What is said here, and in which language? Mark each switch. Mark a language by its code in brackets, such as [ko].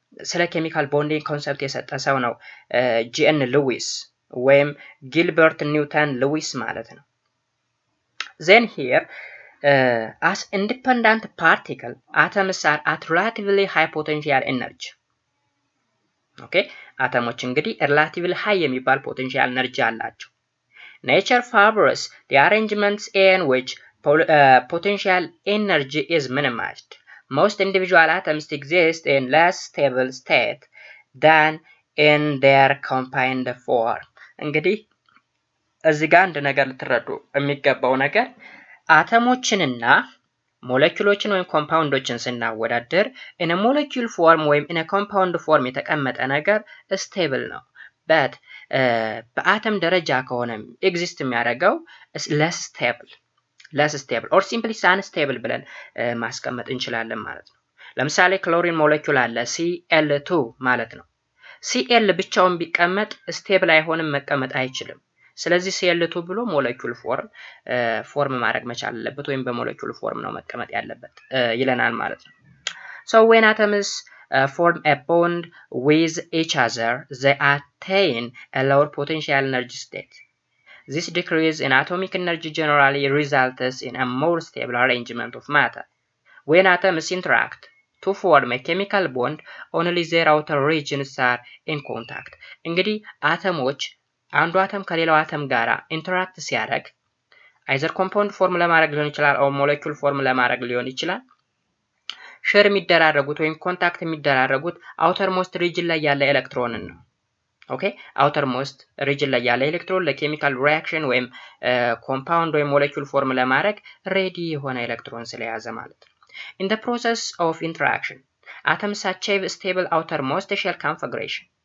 [am] ስለ ኬሚካል ቦንዲንግ ኮንሰፕት የሰጠ ሰው ነው ጂኤን ሉዊስ ወይም ጊልበርት ኒውተን ሉዊስ ማለት ነው። [en] then here as independent particle atoms are at relatively high potential energy. okay [am] አተሞች እንግዲህ [en] relatively high የሚባል potential energy አላቸው። nature favors the arrangements in which potential energy is minimized. most individual atoms exist in less stable state than in their combined form. [am] እንግዲህ እዚህ ጋር አንድ ነገር ልትረዱ የሚገባው ነገር አተሞችንና ሞለኪውሎችን ወይም ኮምፓውንዶችን ስናወዳደር [en] in a molecule form [am] ወይም [en] in a compound form [am] የተቀመጠ ነገር stable ነው። but በአተም ደረጃ ከሆነ ኤግዚስት የሚያደርገው less stable or simply unstable ብለን ማስቀመጥ እንችላለን ማለት ነው። ለምሳሌ ክሎሪን ሞለኪውል አለ Cl2 ማለት ነው። Cl ብቻውን ቢቀመጥ ስቴብል አይሆንም፣ መቀመጥ አይችልም። ስለዚህ Cl2 ብሎ ሞለኪውል ፎርም ማድረግ መቻል አለበት፣ ወይም በሞለኪውል ፎርም ነው መቀመጥ ያለበት ይለናል ማለት ነው። [en] So when atoms form a bond with each other, they attain a lower potential energy state. This decrease in atomic energy generally results in a more stable arrangement of matter. When atoms interact to form a chemical bond, only their outer regions are in contact. [am] እንግዲህ አተሞች አንዱ አተም ከሌላው አተም ጋራ ኢንተራክት ሲያደርግ አይዘር ኮምፓውንድ ፎርም ለማድረግ ሊሆን ይችላል፣ ኦር ሞለኪውል ፎርም ለማድረግ ሊሆን ይችላል። ሼር የሚደራረጉት ወይም ኮንታክት የሚደራረጉት አውተር ሞስት ሪጅን ላይ ያለ ኤሌክትሮንን ነው። ኦኬ አውተር ሞስት ሪጅን ላይ ያለ ኤሌክትሮን ለኬሚካል ሪአክሽን ወይም ኮምፓውንድ ወይም ሞለኪውል ፎርም ለማድረግ ሬዲ የሆነ ኤሌክትሮን ስለያዘ ማለት ነው። [en] In the process of interaction, atoms achieve stable outermost shell configuration.